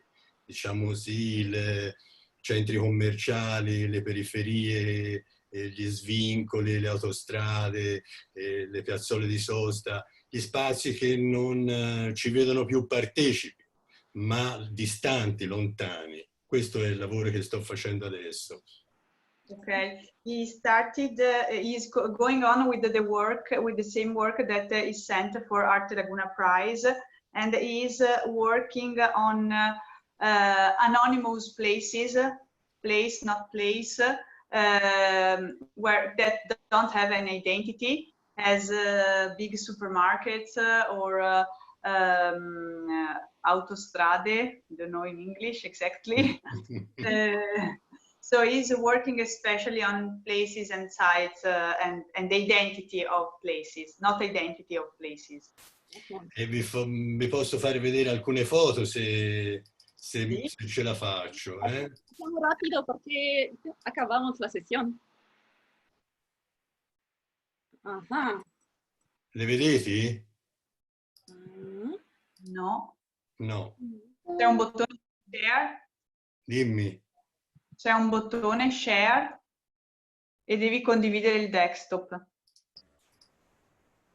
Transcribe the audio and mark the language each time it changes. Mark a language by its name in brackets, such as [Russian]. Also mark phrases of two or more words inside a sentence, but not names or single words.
[Italian] Diciamo così, i centri commerciali, le periferie, gli svincoli, le autostrade, le piazzole di sosta, gli spazi che non ci vedono più partecipi, ma distanti, lontani. Questo è il lavoro che sto facendo adesso. [English] Okay, he started, he's going on with the work, with the same work that is sent for Arte Laguna Prize, and he's working on anonymous places, place, not place, where that don't have an identity, as big supermarkets or autostrade, don't know in English exactly. So he's working especially on places and sites and the identity of places, not identity of places. [Italian] E vi posso fare vedere alcune foto se ce la faccio. [Spanish] Facciamo rápido porque acabamos la sesión. Ajá. [Italian] Le vedete? No. No. C'è un bottone share. Dimmi. C'è un bottone share e devi condividere il desktop.